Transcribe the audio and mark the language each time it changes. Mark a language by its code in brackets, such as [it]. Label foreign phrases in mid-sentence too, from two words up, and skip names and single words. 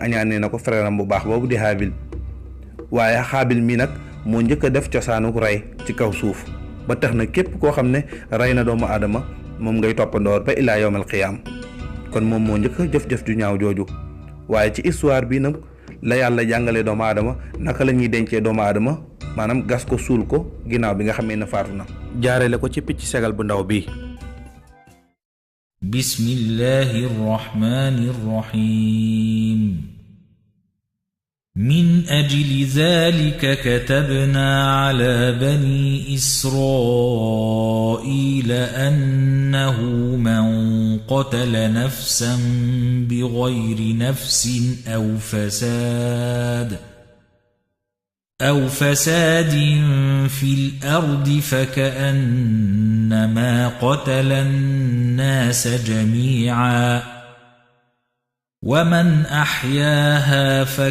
[wo] añaanee na ko frère am bu baax boobu di Haabil waaye Haabil mi nag moo njëkk a def cosaanu rey ci kaw suuf ba tax na képp koo xam ne rey na doomu aadama moom ngay toppandoor ba [ar] إلى يوم القيامة [wo] kon moom moo njëkk a jëf-jëf ju ñaaw jooju waaye ci histoire bi nag la yàlla jàngalee doomu aadama naka la ñuy dencee doomu aadama maanaam gas ko suul ko ginnaaw bi nga xamee ne faatu na jaarale ko ci picc segal bu ndaw bi. [ar] بسم الله الرحمن الرحيم. من أجل ذلك كتبنا على بني إسرائيل أنه من قتل نفسا بغير نفس أو فساد في الأرض فكأنما قتل الناس جميعا ومن أحياها